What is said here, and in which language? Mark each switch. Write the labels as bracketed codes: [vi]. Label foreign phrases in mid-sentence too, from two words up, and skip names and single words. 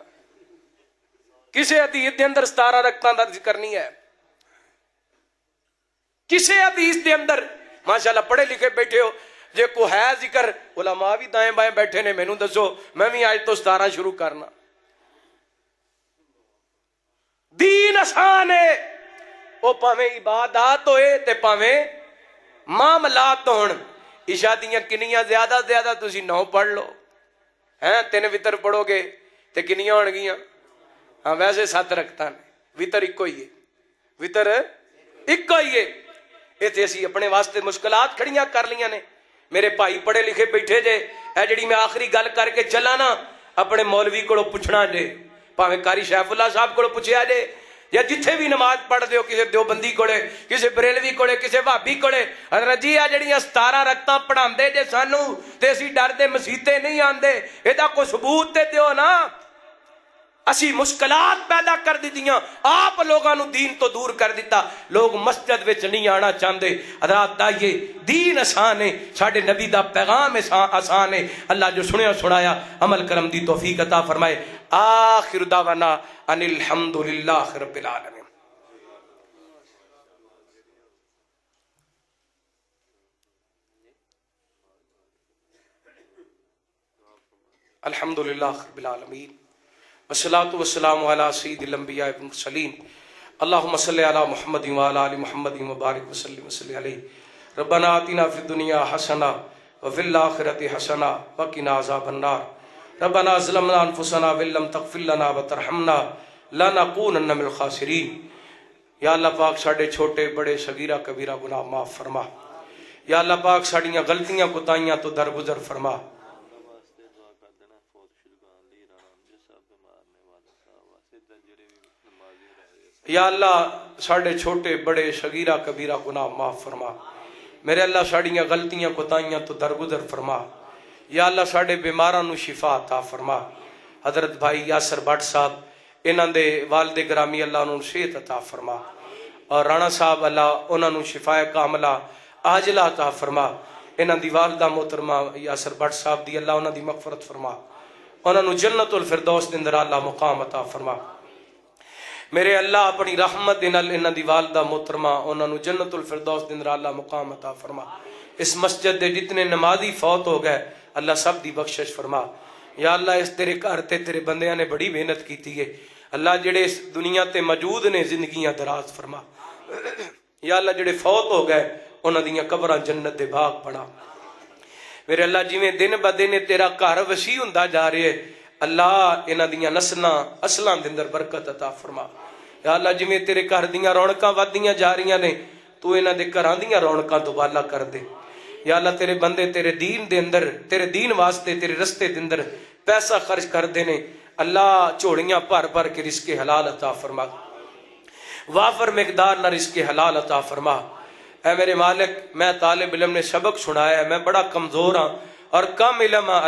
[pa] کسے حدیث دے اندر 17 رکعتاں دا ذکر نہیں ہے، کسے حدیث دے اندر. [ar] ماشاءاللہ [pa] پڑھے لکھے بیٹھے ہو، جے کو ہے ذکر، علماء بھی دائیں بائیں بیٹھے نے، مینوں دسو میں بھی آج تو 17 شروع کرنا. دین آسان ہے، وہ پاویں عبادات ہوئے تے پاویں معاملات ہون. عشاء دیاں کنیاں زیادہ زیادہ تسی 9 پڑھ لو، 3 وتر پڑھو گے تے کنیاں ہون گیاں؟ ہاں ویسے 7 رکھتا نے، وتر ایک ہی ہے، وتر ایک ہی ہے. یہ تے اسی اپنے واسطے مشکلات کھڑیاں کر لیاں نے. میرے بھائی پڑھے لکھے بیٹھے جے، اے جڑی میں آخری گل کر کے چلا نا، اپنے مولوی کو پوچھنا جے، پاویں قاری شیف اللہ صاحب کو پوچھیا جے، یا جتھے بھی نماز پڑھ دیو، کسی دیوبندی کوڑے، کسی بریلوی کوڑے، کسی بھابی کوڑے، حضرت جی آ جڑیاں 17 رکعتاں پڑھاندے جے سانو تے اسی ڈر دے مسیتے نہیں آندے، ایدا کوئی ثبوت تے دیو نا. اسی مشکلات پیدا کر دیتیاں، آپ لوگاں نو دین تو دور کر دیتا، لوگ مسجد وچ نہیں آنا چاہندے. [ur] حضرات آئیے، [pa] دین آسان ہے، ساڈے نبی دا پیغام آسان ہے. اللہ جو سنیا سنایا عمل کرم دی توفیق عطا فرمائے. [ar] آخر دعوانا ان الحمدللہ رب العالمین. الحمدللہ رب العالمین والصلاة والسلام علی سید الانبیاء والمرسلین. اللہم صلی علی محمد وعلی آل محمد وبارک وسلم وصلی علیہ. ربنا آتنا فی الدنیا حسنہ وفی الآخرۃ حسنہ وقنا عذاب النار. ربنا ظلمنا انفسنا وان لم تغفر لنا وترحمنا لنکونن من الخاسرین. [pa] یا اللہ پاک ساڈے چھوٹے بڑے صغیرہ کبیرہ گناہ معاف فرما. یا اللہ پاک ساڈیاں غلطیاں کوتاہیاں تو درگزر فرما. یا اللہ ساڑھے چھوٹے بڑے صغیرہ کبیرہ گناہ معاف فرما. میرے اللہ ساڑھیاں غلطیاں کوتاہیاں تو درگزر فرما. یا اللہ ساڑھے بیماراں نو شفا عطا فرما. حضرت بھائی یاسر بٹ صاحب انہاں دے والد گرامی اللہ انہوں صحت عطا فرما. اور رانا صاحب اللہ انہاں نو شفا کاملہ عاجلہ عطا فرما. انہاں دی والدہ محترمہ یاسر بٹ صاحب دی اللہ انہاں دی مغفرت فرما. انہاں نو جنت الفردوس دے اندر اللہ مقام عطا فرما. میرے اللہ اپنی رحمت نال انہاں دی والدہ محترمہ انہاں نو جنت الفردوس دے اندر اللہ مقام عطا فرما. اس مسجد دے جتنے نمازی فوت ہو گئے اللہ سب دی بخشش فرما. یا اللہ اس تیرے گھر تے تیرے بندیاں نے بڑی محنت کیتی ہے. اللہ جڑے اس دنیا تے موجود نے زندگیاں دراز فرما. یا اللہ جڑے فوت ہو گئے انہاں دیاں قبراں جنت دے باغ بنا. میرے اللہ جویں دن ب دن تیرا گھر وسیع ہوندا جا رہا ہے، اللہ انہاں دیاں نسلاں اصلاں دے اندر برکت عطا فرما. یا اللہ جویں تیرے گھر دیاں رونقاں ودیاں جا رہیاں نے تو انہاں دے گھراں دیاں رونقاں دوبالا کر دے. یا اللہ تیرے بندے تیرے دین دے اندر تیرے دین واسطے تیرے رستے دے اندر پیسہ خرچ کر دے نے، اللہ جھوڑیاں بھر بھر کے رزق حلال عطا فرما. وافر مقدار نہ رزق حلال عطا فرما. اے میرے مالک میں طالب علم نے سبق سنایا ہے، میں بڑا کمزور ہاں اور کم علم ہاں.